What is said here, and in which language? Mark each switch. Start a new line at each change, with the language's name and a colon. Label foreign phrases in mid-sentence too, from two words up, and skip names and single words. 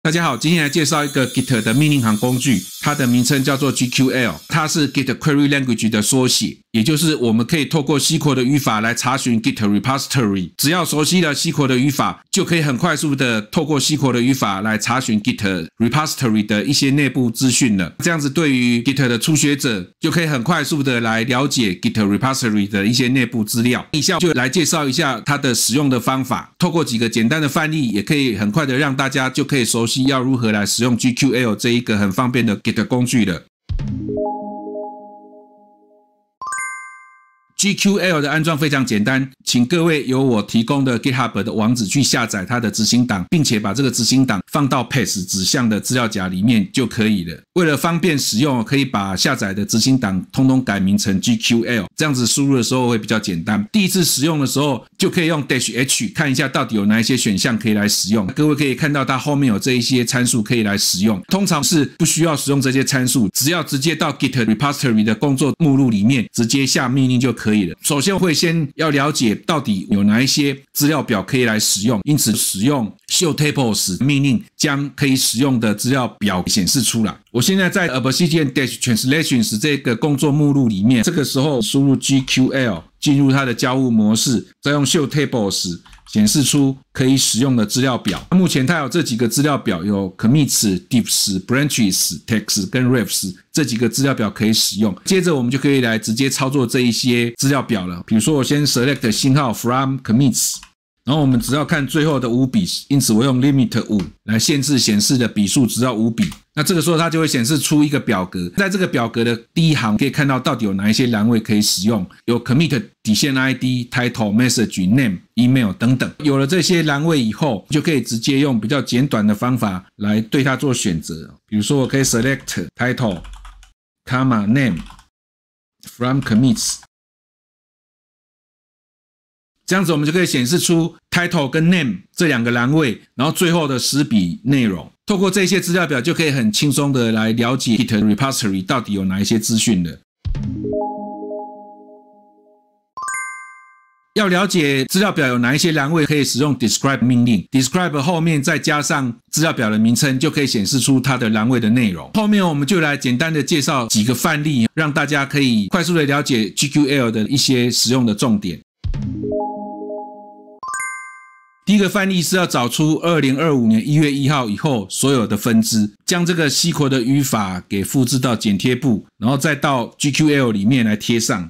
Chinese: 大家好，今天來介紹一個 Git 的命令行工具，它的名稱叫做 GQL， 它是
English: Git Query Language
Chinese: 的縮寫，也就是我們可以透過 SQL 的語法來查詢
English: Git Repository。
Chinese: 只要熟悉了 SQL 的語法，就可以很快速的透過 SQL 的語法來查詢
English: Git Repository
Chinese: 的一些內部資訊了。這樣子對於 Git 的初學者，就可以很快速的來了解
English: Git Repository
Chinese: 的一些內部資料。以下就來介紹一下它的使用的方法，透過幾個簡單的範例，也可以很快的讓大家就可以熟悉要如何來使用 GQL 這一個很方便的 Git 工具了。GQL 的安裝非常簡單，請各位由我提供的 GitHub 的網址去下載它的執行檔，並且把這個執行檔放到 Path 指向的資料夾裡面就可以了。為了方便使用，可以把下載的執行檔通通改名成 GQL， 這樣子輸入的時候會比較簡單。第一次使用的時候，就可以用 -H 看一下到底有哪一些選項可以來使用。各位可以看到它後面有這一些參數可以來使用，通常是不需要使用這些參數，只要直接到
English: Git Repository
Chinese: 的工作目錄裡面直接下命令就可以了。首先会先要了解到底有哪一些資料表可以來使用，因此使用
English: show tables
Chinese: 命令將可以使用的資料表顯示出来。我现在在 Obsidian-Translations 这个工作目錄裡面，這個時候輸入 GQL 進入它的交互模式，再用
English: show tables
Chinese: 顯示出可以使用的資料表。目前它有這幾個資料表，有 commits、diffs、branches、text 跟 refs 這幾個資料表可以使用。接着我們就可以來直接操作這一些資料表了。比如說我先 select 星號
English: from commits，
Chinese: 然後我們只要看最後的5筆，因此我用 limit 5來限制顯示的筆數只要5筆。那這個時候它就會顯示出一個表格，在這個表格的第一行可以看到到底有哪一些欄位可以使用，有 commit 底線 ID、title、message、name、email 等等。有了這些欄位以後，就可以直接用比較簡短的方法來對它做選擇。比如說我可以
English: select title、name from commits，
Chinese: 這樣子我們就可以顯示出 title 跟 name 這兩個欄位，然後最後的10筆內容。透過這些資料表就可以很輕鬆的來了解
English: Git Repository
Chinese: 到底有哪一些資訊了。要了解資料表有哪一些欄位可以使用 describe 命令， describe 後面再加上資料表的名稱，就可以顯示出它的欄位的內容。後面我們就來簡單的介紹幾個範例，讓大家可以快速的了解 GQL 的一些使用的重點。第一個範例是要找出2025年1月1號以後所有的分支，將這個 SQL 的語法給複製到剪貼簿，然後再到 GQL 裡面來貼上。